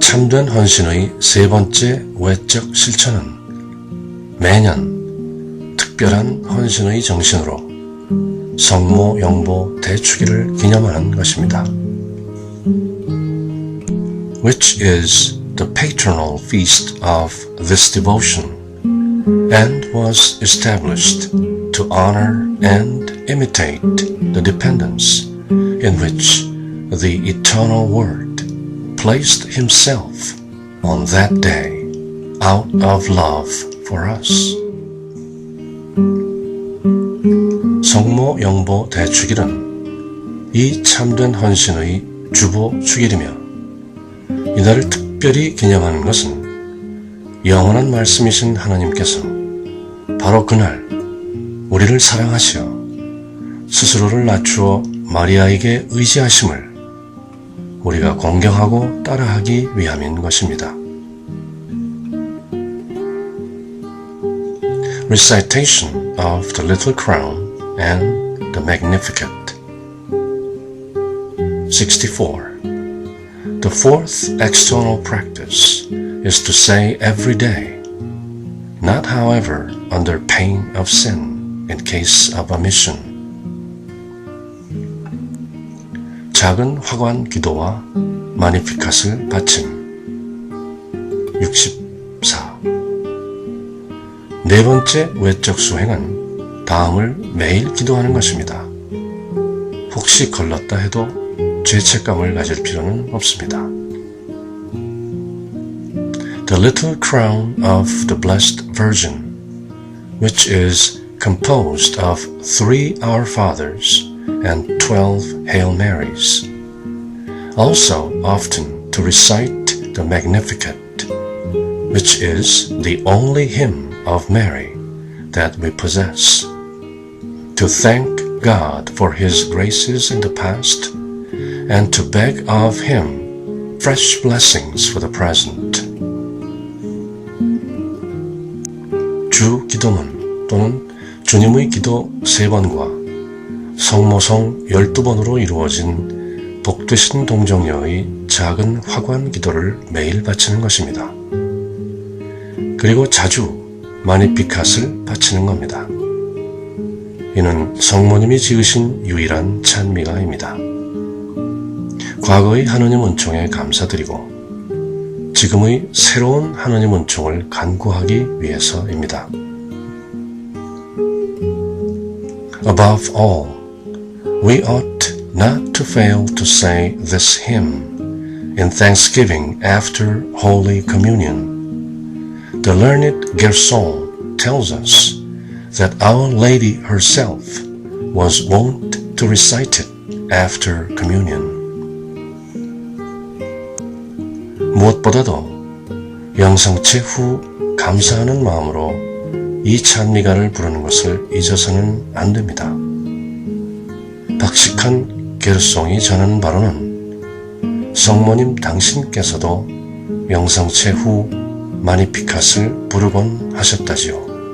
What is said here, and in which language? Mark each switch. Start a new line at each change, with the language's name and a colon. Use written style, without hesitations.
Korean: 참된 헌신의 세 번째 외적 실천은 매년 특별한 헌신의 정신으로 성모 영보 대축일을 기념하는 것입니다.
English: Which is the patronal feast of this devotion and was established to honor and imitate the dependence in which the eternal Word placed himself on that day out of love for us.
Korean: 성모 영보 대축일은 이 참된 헌신의 주보 축일이며 이날을 특별히 기념하는 것은 영원한 말씀이신 하나님께서 바로 그날 우리를 사랑하시어 스스로를 낮추어 마리아에게 의지하심을 우리가 공경하고 따라하기 위함인 것입니다.
English: Recitation of the Little Crown and the Magnificat. 64. The fourth external practice is to say every day, not however under pain of sin in case of omission.
Korean: 작은 화관 기도와 마니피캇을 바침. 64. 네 번째 외적 수행은 다음을 매일 기도하는 것입니다. 혹시 걸렀다 해도 죄책감을 가질 필요는 없습니다.
English: The Little Crown of the Blessed Virgin, which is composed of 3 Our Fathers and 12 Hail Marys. Also often to recite the Magnificat, which is the only hymn of Mary that we possess. To thank God for His graces in the past and to beg of Him fresh blessings for the present.
Korean: 주 기도문 또는 주님의 기도 3번과 성모성 12번으로 이루어진 복되신 동정녀의 작은 화관 기도를 매일 바치는 것입니다. 그리고 자주 마니피캇을 바치는 겁니다. 이는 성모님이 지으신 유일한 찬미가입니다. 과거의 하느님 은총에 감사드리고 지금의 새로운 하느님 은총을 간구하기 위해서입니다.
English: Above all, we ought not to fail to say this hymn in thanksgiving after Holy Communion. The learned Gerson tells us that Our Lady herself was wont to recite it after communion.
Korean: 무엇보다도 영성체 후 감사하는 마음으로 이 찬미가를 부르는 것을 잊어서는 안 됩니다. 박식한 게르송이 전하는 바로는 성모님 당신께서도 영성체 후 마니피캇을 부르곤 하셨다지요.